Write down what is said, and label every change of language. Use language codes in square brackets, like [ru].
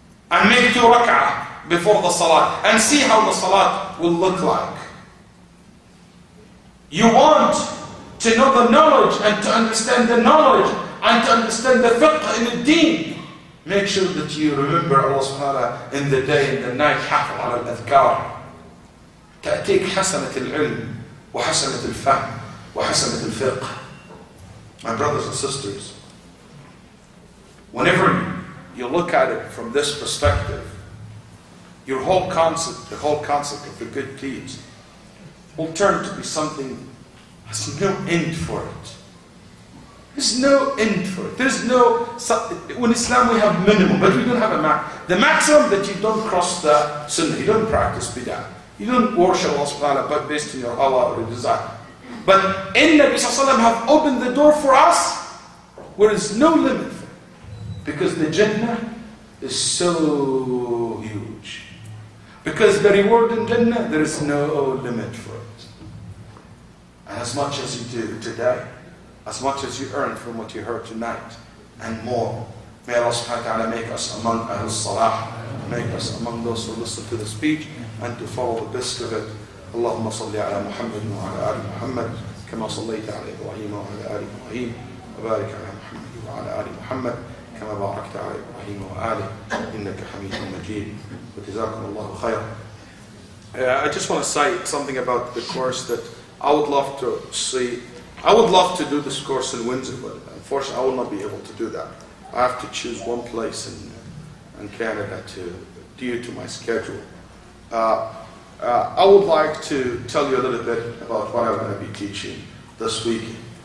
[en] And make 2 rak'ah before the salat. And see how the salat will look like. You want to know the knowledge and to understand the knowledge and to understand the fiqh in the deen. Make sure that you remember Allah subhanahu wa ta'ala in the day and the night. [ar] حافظ على الأذكار. تأتيك حسنة العلم وحسنة الفهم وحسنة الفقه. [en] My brothers and sisters, whenever you look at it from this perspective, the whole concept of the good deeds will turn to be something that has no end for it. There's no end for it. There's no, in Islam we have minimum, but we don't have a max. The maximum that you don't cross the sunnah, you don't practice bid'ah. You don't worship Allah subhanahu wa ta'ala based on your hawa or your desire. But in Nabi sallallahu have opened the door for us where there is no limit for it. Because the Jannah is so huge. Because the reward in Jannah, there is no limit for it. And as much as you do today, as much as you earn from what you heard tonight, and more, may Allah subhanahu wa ta'ala make us among Ahl Salah, make us among those who listen to the speech and to follow the best of it. [ar] اللهم صل على محمد وعلى آل محمد كما صليت على إبراهيم وعلى آل إبراهيم وبارك على محمد وعلى آل محمد كما باركت على إبراهيم وآله إنك حميد مجيد وجزاكم الله خيرا. [en] I just want to say something about the course that I would love to see. I would love to do this course in Windsor, but unfortunately I will not be able to do that. I have to choose one place in Canada due to my schedule. I would like to tell you a little bit about what I'm going to be teaching this weekend.